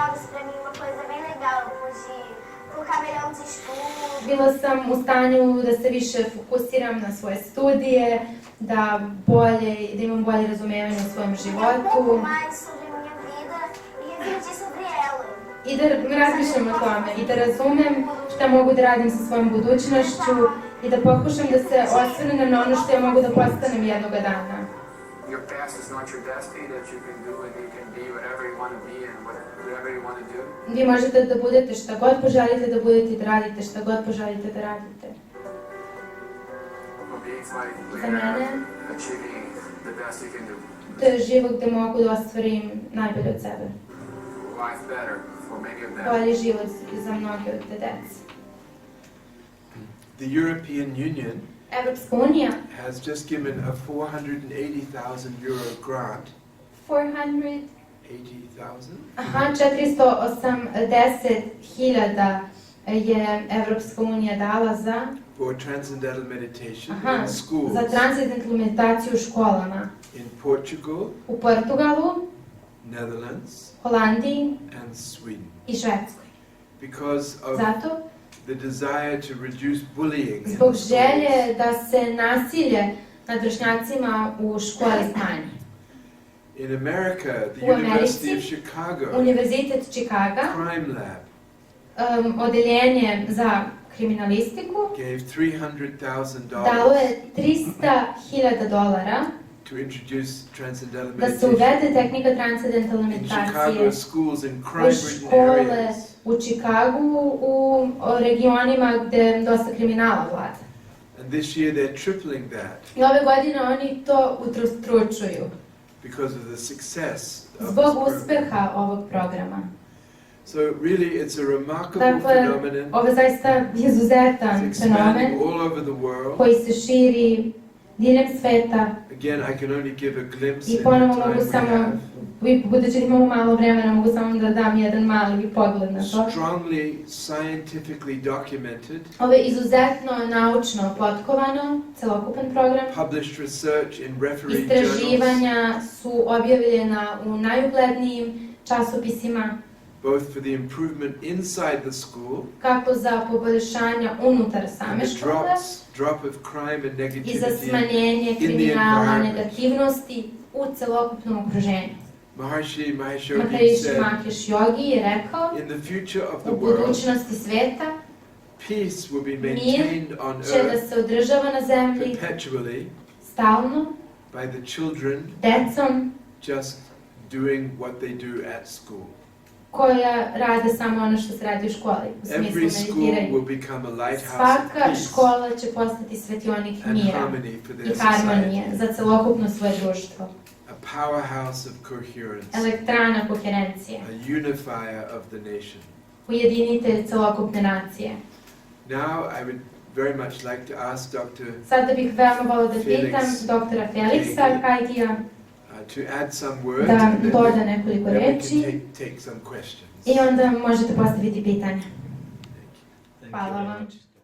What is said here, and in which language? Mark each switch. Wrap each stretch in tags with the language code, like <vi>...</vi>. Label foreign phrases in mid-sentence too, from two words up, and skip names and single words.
<sr>Bila sam u stanju da se više fokusiram na svoje studije, da imam bolje razumevanje o svojem životu. I I da razmišljam o tome i da razumem šta mogu da radim sa svojom budućnošću i da pokušam da se osvrnem na ono što ja mogu da postanem jednoga dana.</sr> <en>Your past is not your destiny, that you can do and you can be whatever you want to be and whatever you want to do.</en> <sr>Vi možete da budete šta god poželite da budete i da radite šta god poželite da radite.</sr> <en>For me, it's like</en> <sr>Za mene</sr> <en>achieving the best you can do.</en> <sr>to je život gde mogu da ostvarim najbolje od sebe.</sr> <en>Life better for many of them.</en> <sr>Bolji život za mnoge od te dece.</sr> <en>The European Union</en> <sr>Evropska unija</sr> <en>has just given a 480,000 euro grant. 400 80,000?</en> <sr>Aha, 480.000 je Evropska unija dala za</sr> <en>For transcendental meditation aha, in schools.</en> <sr>za transcendentalnu meditaciju u školama.</sr> <en>In Portugal,</en> <sr>U Portugalu,</sr> <en>Netherlands,</en> <sr>Holandiji</sr> <en>and Sweden.</en> <sr>i Švedskoj.</sr> <en>Because of</en> <sr>Zato,</sr> <en>the desire to reduce bullying in</en> <sr>zbog</sr> <en>the schools.</en> <sr>želje da se nasilje nad vršnjacima u školi smanji.</sr> <en>In America, the</en> <sr>U Americi,</sr> <en>University of Chicago,</en> <sr>Univerzitet Čikaga,</sr> <en>Crime Lab,</en> <sr>odeljenje za kriminalistiku,</sr> <en>gave $300,000</en> <sr>dalo je $300.000</sr> <en>to introduce transcendental</en> <sr>da se</sr> <en>meditation</en> <sr>uvede tehnika transcedentalne</sr> <en>in</en> <sr>meditacije</sr> <en>Chicago schools in</en> <sr>u</sr> <en>crime-ridden</en> <sr>škole</sr> <en>areas.</en> <sr>u Čikagu, u regionima gde dosta kriminala vlada.</sr> <en>And this year they're tripling that</en> <sr>I ove godine oni to utrostručuju</sr> <en>because of the success of this</en> <sr>zbog</sr> <en>program.</en> <sr>uspeha ovog programa.</sr> <en>So really it's a remarkable</en> <sr>Dakle,</sr> <en>phenomenon.</en> <sr>ovo je zaista izuzetan</sr> <en>It's expanding</en> <sr>fenomen</sr> <en>all over the world.</en> <sr>koji se širi diljem sveta</sr> <en>Again, I can only give a glimpse</en> <sr>i</sr> <en>in the</en> <sr>ponovo</sr> <en>time</en> <sr>mogu</sr> <en>we</en> <sr>samo,</sr> <en>have.</en> <sr>budući da imamo malo vremena, mogu samo da dam jedan mali pogled na to.</sr> <en>Strongly scientifically documented,</en> <sr>Ovo je izuzetno naučno potkovano, celokupan program.</sr> <en>published research in referee journals,</en> <sr>Istraživanja su objavljena u najuglednijim časopisima,</sr> <en>both for the improvement inside the school</en> <sr>kako za poboljšanja unutar</sr> <en>and</en> <sr>same</sr> <en>the</en> <sr>škole</sr> <en>drop of crime and</en> <sr>i za</sr> <en>negativity</en> <sr>smanjenje</sr> <en>in the</en> <sr>kriminala,</sr> <en>environment.</en> <sr>negativnosti u celokupnom okruženju. Mahariši Maheš Jogija Mahariši</sr> <en>said,</en> <sr>Maheš Jogija je rekao,</sr> <en>in the future of the</en> <sr>u</sr> <en>world,</en> <sr>budućnosti sveta</sr> <en>peace will be</en> <sr>mir</sr> <en>maintained on</en> <sr>će da</sr> <en>earth</en> <sr>se održava na zemlji</sr> <en>perpetually</en> <sr>stalno,</sr> <en>by the children</en> <sr>decom</sr> <en>just doing what they do at school.</en> <sr>koja rade samo ono što se radi u školi, u smislu</sr> <en>Every school</en> <sr>meditiranja.</sr> <en>will become a lighthouse of</en> <sr>Svaka</sr> <en>peace</en> <sr>škola će postati svetionik</sr> <en>and</en> <sr>mira</sr> <en>harmony for</en> <sr>i</sr> <en>their</en> <sr>harmonije</sr> <en>society.</en> <sr>za celokupno svoje društvo.</sr> <en>A powerhouse of coherence,</en> <sr>Elektrana koherencije,</sr> <en>a unifier of the nation.</en> <sr>ujedinitelj celokupne nacije.</sr> <en>Now I would very much like to ask Dr.</en> <sr>Sada bih veoma volio da pitam</sr> <en>Felix</en> <sr>doktora Feliksa Kajgija</sr> <en>To add some words</en> <sr>da</sr> <en>and then</en> <sr>doda nekoliko</sr> <en>we</en> <sr>reči</sr> <en>can take some questions.</en> <sr>i onda možete postaviti pitanja.</sr> <en>Thank you</en> <sr>Hvala</sr> <en>very</en> <sr>vam.</sr> <en>much.</en>